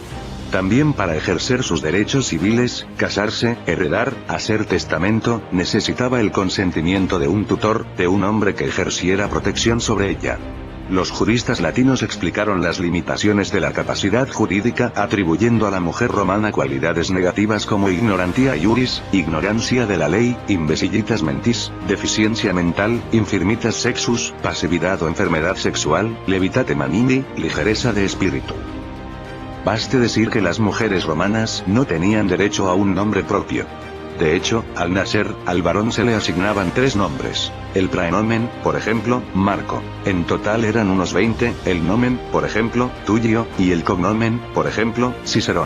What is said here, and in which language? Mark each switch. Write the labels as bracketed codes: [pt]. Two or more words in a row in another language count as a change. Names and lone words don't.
[es] También para ejercer sus derechos civiles, casarse, heredar, hacer testamento, necesitaba el consentimiento de un tutor, de un hombre que ejerciera protección sobre ella. Los juristas latinos explicaron las limitaciones de la capacidad jurídica atribuyendo a la mujer romana cualidades negativas como [la] ignorantia iuris, [es] ignorancia de la ley, [la] imbecilitas mentis, [es] deficiencia mental, [la] infirmitas sexus, [es] pasividad o enfermedad sexual, [la] levitate manini, [es] ligereza de espíritu. Baste decir que las mujeres romanas no tenían derecho a un nombre propio. De hecho, al nacer, al varón se le asignaban 3 nombres. El praenomen, por ejemplo, Marco. En total eran unos 20, el nomen, por ejemplo, Tulio, y el cognomen, por ejemplo, Cicerón.